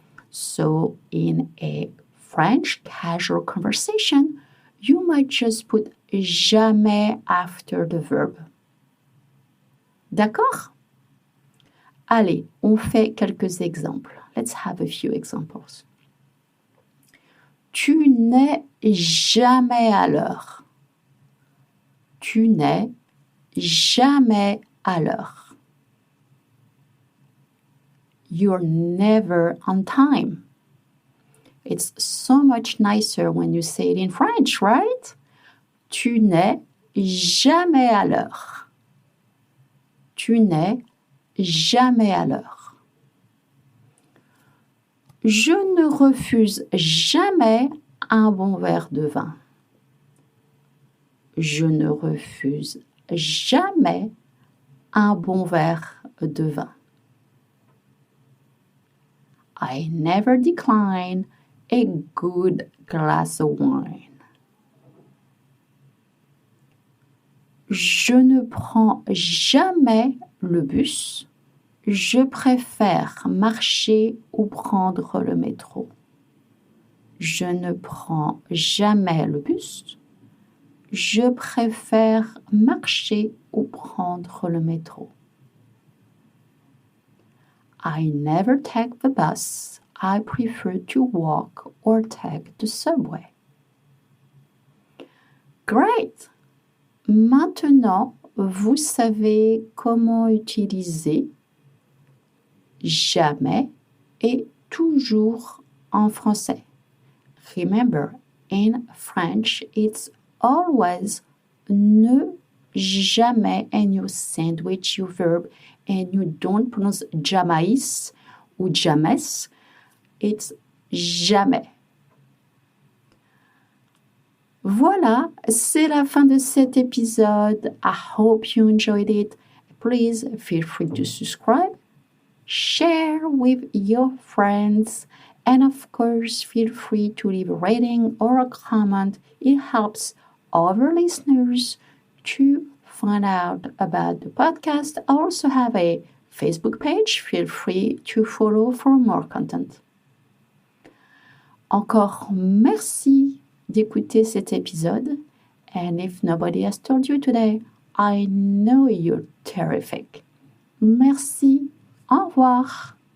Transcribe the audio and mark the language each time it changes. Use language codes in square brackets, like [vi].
[en] So in a French casual conversation, you might just put jamais after the verb. [fr] D'accord? Allez, on fait quelques exemples. [en] Let's have a few examples. [fr] Tu n'es jamais à l'heure. Tu n'es jamais à l'heure. [en] You're never on time. It's so much nicer when you say it in French, right? [fr] Tu n'es jamais à l'heure. Tu n'es jamais à l'heure. Je ne refuse jamais un bon verre de vin. Je ne refuse jamais un bon verre de vin. [en] I never decline a good glass of wine. [fr] Je ne prends jamais le bus. Je préfère marcher ou prendre le métro. Je ne prends jamais le bus. Je préfère marcher ou prendre le métro. [en] I never take the bus. I prefer to walk or take the subway. Great! [fr] Maintenant, vous savez comment utiliser jamais et toujours en français. [en] Remember, in French, it's always ne jamais and you sandwich your verb and you don't pronounce jamais ou jamais. It's jamais. [fr] Voilà, c'est la fin de cet épisode. [en] I hope you enjoyed it. Please feel free to subscribe, share with your friends, and of course, feel free to leave a rating or a comment. It helps other listeners to find out about the podcast. I also have a Facebook page. Feel free to follow for more content. [fr] Encore merci d'écouter cet épisode. [en] And if nobody has told you today, I know you're terrific. [fr] Merci. Au revoir.